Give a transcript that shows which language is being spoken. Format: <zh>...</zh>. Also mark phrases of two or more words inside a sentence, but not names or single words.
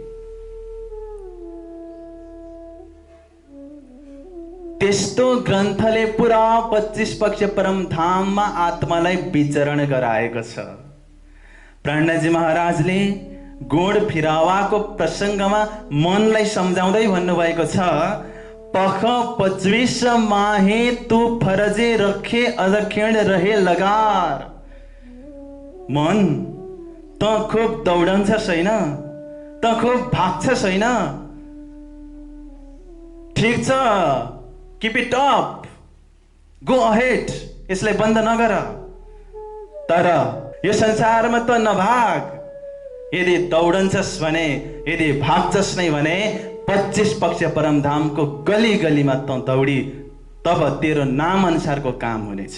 <ne>त्यस्तो ग्रन्थले पुरा 25 पक्ष परमधाममा आत्मालाई विचरण गराएको छ। प्राणजी महाराजले गोड फिरावाको प्रसङ्गमा मनलाई सम्झाउँदै भन्नुभएको छ,</ne> <hi>पख 25 माहे तू फरजे रखे अदक्षिण रहे लगार।</hi> <ne>मन, त खुब दौडन्छ छैन, त खुब भाग्छ छैन, ठिक छ,</ne> <en>keep it up, go ahead,</en> <ne>यसलाई बन्द नगर। तर यो संसारमा त नभाग। यदि दौडन्छस् भने, यदि भाग्छस् नै भने 25 पक्ष परमधामको गली गलीमा त दौडी, तब तेरो नाम अनुसारको काम हुनेछ।</ne>